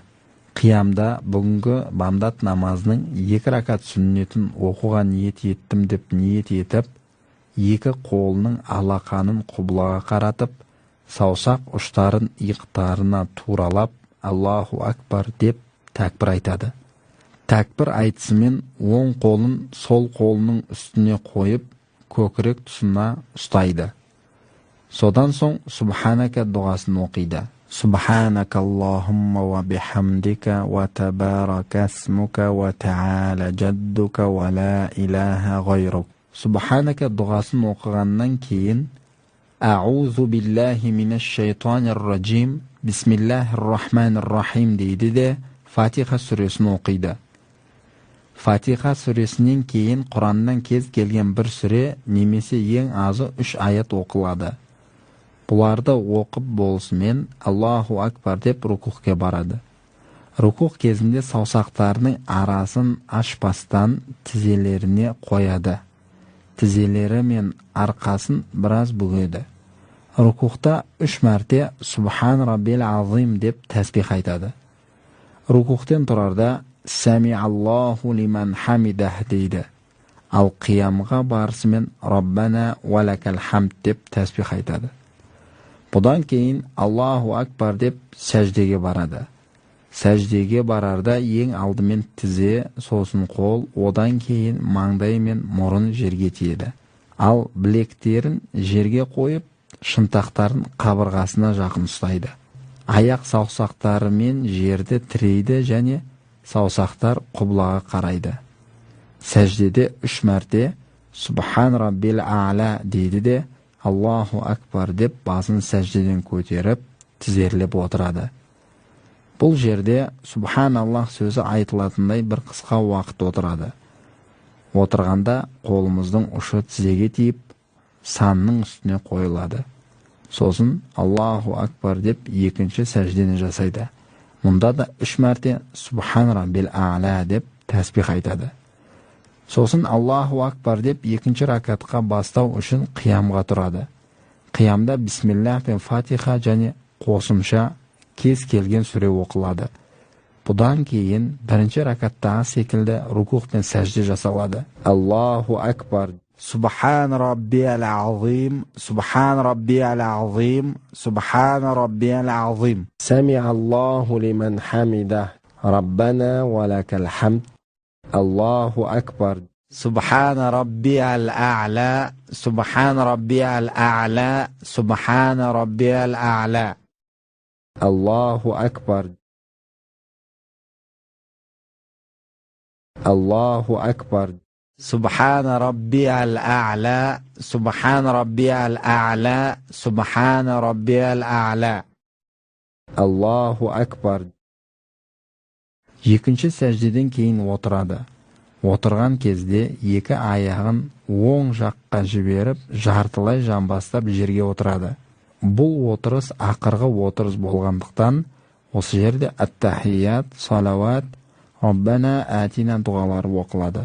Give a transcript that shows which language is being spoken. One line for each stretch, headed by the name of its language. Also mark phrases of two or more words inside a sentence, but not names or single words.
Kazakh: Қиямда бүгінгі бамдат намазының 2 ракат сүннетін оқуға ниет еттім деп ниет етіп, 2 қолының алақанын құбылаға қаратып, саусақ ұштарын иықтарына туралап,
Arabic: الله أكبر
Kazakh: деп тәкбір айтады. Тәкбір айтысымен оң қолын сол қолының үстіне қойып, көкірек тұсына ұстайды. Содан соң Субханака дұғасын оқиды.
Arabic: سبحانك اللهم وبحمدك وتبارك اسمك وتعالى جدك ولا إله غيرك.
Kazakh: Субханака дұғасын оқығаннан кейін
Arabic: أعوذ بالله من الشيطان الرجيم بسم الله الرحمن الرحيم
Kazakh: дейді де Фатиха сүресін оқиды. Фатиха сүресінен кейін Құраннан кез келген бір сүре немесе ең азы 3 аят оқылады. Бұларды оқып болысымен
Arabic: الله أكبر
Kazakh: деп рукухке барады. Рукух кезінде саусақтарының арасын ашпастан тізелеріне қояды. Тізелері мен арқасын біраз бүгеді. Рукухта 3 мәрте
Arabic: سبحان ربي العظيم
Kazakh: деп тәсбих айтады. Рукухтен тұрарда
Arabic: سمع الله لمن حمده
Kazakh: дейді. Ал қиямға барысымен
Arabic: ربنا ولك الحمد
Kazakh: деп тәсбих айтады. Бұдан кейін
Arabic: الله أكبر
Kazakh: деп сәждеге барады. Сәждеге барарда ең алдымен тізе, сосын қол, одан кейін маңдай мен мұрын жерге тиеді. Ал білектерін жерге қойып, шынтақтарын қабырғасына жақын ұстайды. Аяқ саусақтарымен жерді тірейді және саусақтар құблаға қарайды. Сәждеде 3 мәрте
Arabic: سبحان ربي الأعلى
Kazakh: дейді де
Arabic: الله أكبر
Kazakh: деп басын сәждеден көтеріп, тізерлеп отырады. Бұл жерде Субханаллах сөзі айтылатындай бір қысқа уақыт отырады. Отырғанда қолымыздың ұшы тізеге тиіп, санның үстіне қойылады. Сосын
Arabic: الله أكبر
Kazakh: деп екінші сәждені жасайды. Мұнда да 3 мәрте
Arabic: سبحان ربي الأعلى
Kazakh: деп тәсбих айтады. Сосын
Arabic: الله أكبر
Kazakh: деп екінші ракатқа бастау үшін қиямға тұрады. Қиямда Бисмиллах пен Фатиха және қосымша кез келген сүре оқылады. Бұдан кейін бірінші ракаттағы секілді рукух пен сәжде жасалады.
Arabic: الله أكبر. سبحان ربي العظيم، سبحان ربي العظيم، سبحان ربي العظيم. سمع الله لمن حمده، ربنا ولك الحمد. الله أكبر. سبحان ربي الأعلى، سبحان ربي الأعلى، سبحان ربي الأعلى. الله أكبر. الله أكبر. سبحان ربي الأعلى، سبحان ربي الأعلى، سبحان ربي الأعلى. الله أكبر.
Kazakh: Екінші сәждеден кейін отырады. Отырған кезде 2 аяғын оң жаққа жіберіп, жартылай жамбастап жерге отырады. Бұл отырыс ақырғы отырыс болғандықтан, осы жерде ат-тахият, салават,
Arabic: ربنا آتنا
Kazakh: дұғалары оқылады.